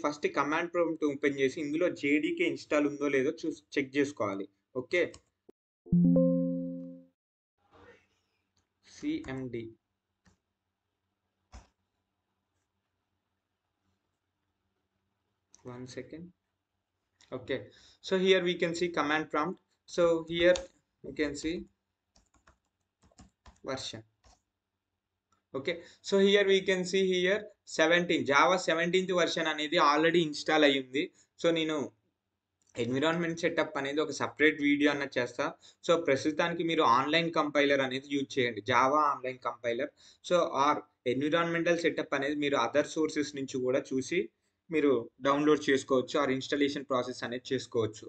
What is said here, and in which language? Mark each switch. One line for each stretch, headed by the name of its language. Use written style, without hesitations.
Telugu: First command prompt open చేసి ఇందులో JDK install ఉందో లేదో చెక్ చేసుకోవాలి. Okay, CMD 1 second.
English: Okay, so here we can see command prompt. So here you can see version. Okay, so here we can see here 17 java 17th version
Telugu: అనేది already install అయ్యింది. So నేను environment setup అనేది ఒక separate video అన్నది చేస్తా. So ప్రస్తుతానికి మీరు online compiler అనేది యూజ్ చేయండి, Java online compiler. So are environmental setup అనేది మీరు అదర్ సోర్సెస్ నుంచి కూడా చూసి మీరు డౌన్లోడ్ చేసుకోవచ్చు, ఆర్ ఇన్స్టాలేషన్ ప్రాసెస్ అనేది చేసుకోవచ్చు.